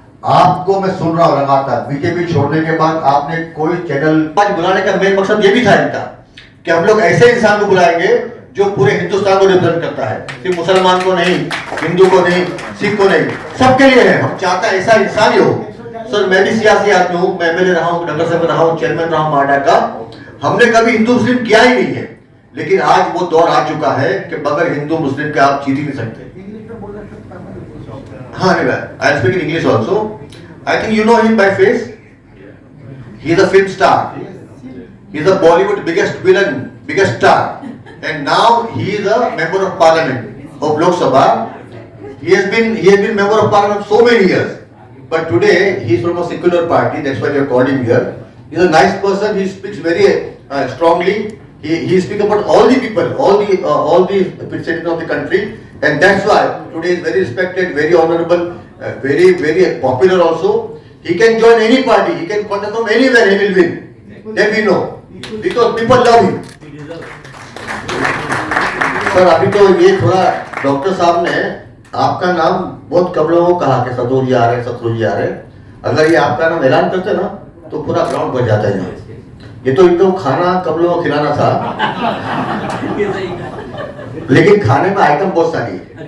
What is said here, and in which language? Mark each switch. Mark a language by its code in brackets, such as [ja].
[hi] आपको मैं सुन रहा हूं लगातार, बीजेपी छोड़ने के बाद आपने कोई चैनल आज बुलाने का मेन मकसद ये भी था इनका कि हम लोग ऐसे इंसान को बुलाएंगे जो पूरे हिंदुस्तान को रिप्रेजेंट करता है, सिर्फ मुसलमान को नहीं, हिंदू को नहीं, सिख को नहीं, सबके लिए है। हम चाहते हैं ऐसा इंसान ही हो। सर मैं भी सियासी आदमी हूँ, मैं एमएलए रहा हूँ, नगर सेवक रहा हूँ, चेयरमैन रहा हूँ माडा का, हमने कभी हिंदू मुस्लिम किया ही नहीं है, लेकिन आज वो दौर आ चुका है कि बगैर हिंदू मुस्लिम के आप जीत ही नहीं सकते। [en] हाँ, I speak in English also. I think you know him by face. He is a film star. He is a Bollywood biggest villain, biggest star, and now he is a member of parliament of Lok Sabha. He has been member of parliament so many years, but today he is from a secular party. That's why we have called him here. He is a nice person. He speaks very strongly. He speaks about all the people, all the citizens of the country. And that's why today is very respected, very honorable, very popular also. He can join any party, he can contest from anywhere, he will win. Then we know, because people love him. [hi] Sir अभी तो ये थोड़ा doctor साहब ने आपका नाम बहुत कम लोगों को कहा कि सदोर जी आ रहे हैं, शत्रुघ्न जी आ रहे हैं। अगर ये आपका नाम ऐलान करते ना तो पूरा ग्राउंड भर जाता है यहाँ। ये तो एकदम खाना कम लोगों को खिलाना था, लेकिन खाने में आइटम बहुत सारी है।